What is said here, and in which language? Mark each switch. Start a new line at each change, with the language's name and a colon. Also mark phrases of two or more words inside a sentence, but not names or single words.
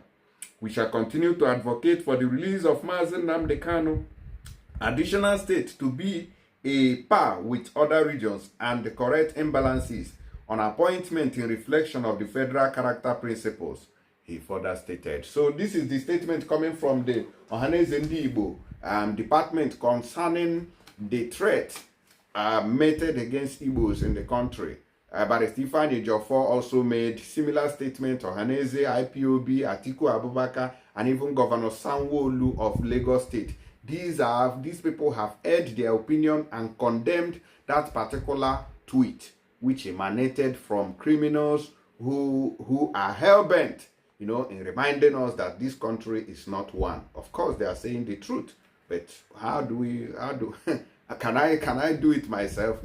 English: We shall continue to advocate for the release of Mazen Nnamdi Kanu, additional states to be a par with other regions, and the correct imbalances on appointment in reflection of the federal character principles, he further stated. So this is the statement coming from the Ohaneze Ndi Igbo department concerning the threat meted against Igbos in the country. But Stephen Ejiofor also made similar statement. Ohaneze, IPOB, Atiku Abubakar, and even Governor Sanwo-Olu of Lagos State. These people have aired their opinion and condemned that particular tweet, which emanated from criminals who are hell-bent, in reminding us that this country is not one. Of course, they are saying the truth, but can I do it myself?